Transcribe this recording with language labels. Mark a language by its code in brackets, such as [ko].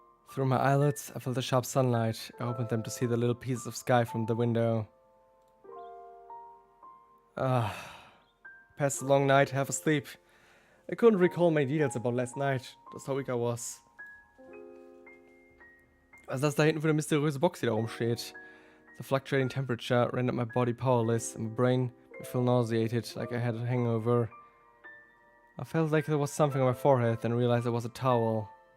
[en] Through my eyelids, I felt the sharp sunlight. I opened them to see the little pieces of sky from the window. Passed a long night, half asleep. I couldn't recall many details about last night, just how weak I was. [de] Also das da hinten für eine mysteriöse Box, die da rumsteht. [en] The fluctuating temperature rendered my body powerless and my brain would feel nauseated, like I had a hangover. I felt like there was something on my forehead, then realized it was a towel.